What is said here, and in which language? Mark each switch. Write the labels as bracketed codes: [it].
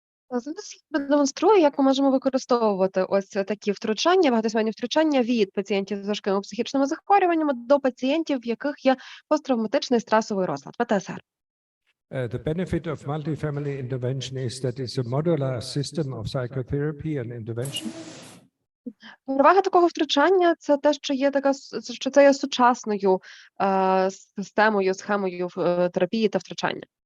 [uk] Зараз я продемонструю, як ми можемо використовувати ось такі втручання, багатосімейні втручання від пацієнтів з важкими психічними захворюваннями до пацієнтів, в яких є посттравматичний стресовий розлад, ПТСР. [en] The benefit of multifamily intervention is that it's a modular system of psychotherapy and intervention. [uk] Перевага такого втручання – це те, що це є сучасною системою, схемою терапії та втручання.